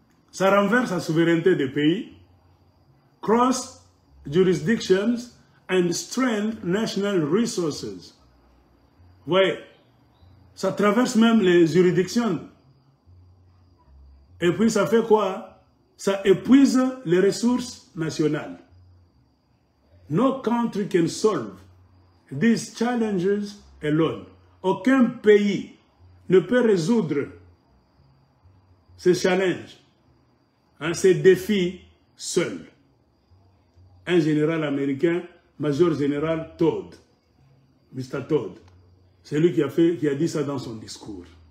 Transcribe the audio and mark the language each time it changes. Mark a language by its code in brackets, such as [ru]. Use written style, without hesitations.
[fr] Ça renverse la souveraineté des pays. [en] Cross jurisdictions and strength national resources. [fr] Vous voyez, ça traverse même les juridictions. Et puis ça fait quoi? Ça épuise les ressources nationales. [en] No country can solve these challenges alone. [fr] Aucun pays ne peut résoudre ces challenges, hein, ces défis seul. Un général américain, Major Général Todd, Mr. Todd, c'est lui qui a dit ça dans son discours.